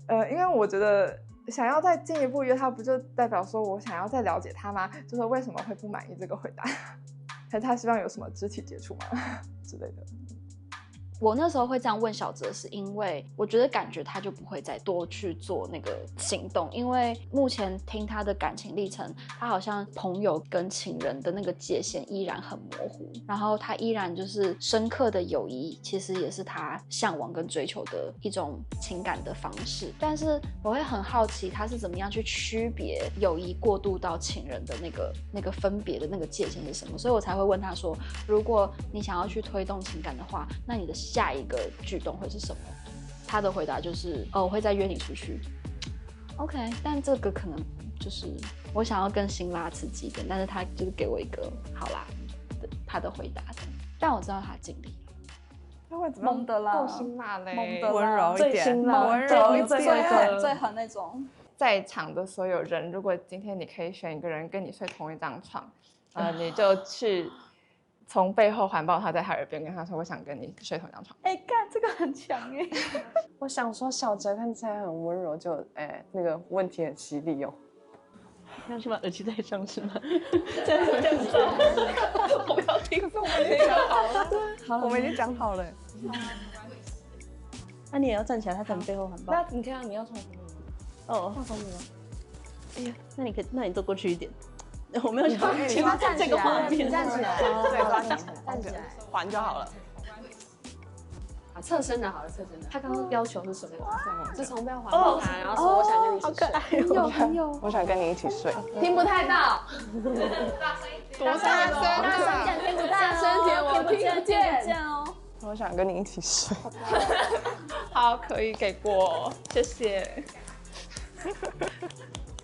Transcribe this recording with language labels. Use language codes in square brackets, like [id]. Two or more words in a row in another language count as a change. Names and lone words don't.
[zh] 因為我覺得想要再進一步約他，不就代表說我想要再了解他嗎？就是為什麼會不滿意這個回答？還是他希望有什麼肢體接觸嗎之類的？我那時候會這樣問小澤，是因為我覺得感覺他就不會再多去做那個行動，因為目前聽他的感情歷程，他好像朋友跟情人的那個界限依然很模糊，然後他依然就是深刻的友誼，其實也是他向往跟追求的一種情感的方式。但是我會很好奇，他是怎麼樣去區別友誼過渡到情人的那個分別的那個界限是什麼，所以我才會問他說，如果你想要去推動情感的話，那你的下一個舉動會是什麼？他的回答就是我會再約你出去。OK， 但這個可能就是我想要更辛辣刺激一點，但是他就是給我一個好啦的他的回答的，但我知道他盡力了。他會怎麼猛的啦，夠辛辣嘞，猛的啦，溫柔一點，溫柔一點，最狠那種。在場的所有人，如果今天你可以選一個人跟你睡同一張床，你就去。從背後環抱他，在他耳邊跟他說：“我想跟你睡同張床。” 幹這個很強哎！我想說，小澤看起來很溫柔，就那個問題很犀利哦。要去把耳機戴上是嗎？這樣子，我不要聽，我們已經講好了。好了，我們已經講好了。那你也要站起来，他在你背後環抱。那你看你要从什麼？放松你吗？哎呀，那你坐過去一點。我沒有想到你站這個畫面，站起来，对，站起来，還就好了。好，側身的好了，側身的。他剛剛要求是什麼？是從背後環抱他，然後說我想跟你一起睡。我想跟你一起睡。聽不太到。多大聲？聽不大聲点，我聽得見哦。我想跟你一起睡。好，可以給過，謝謝。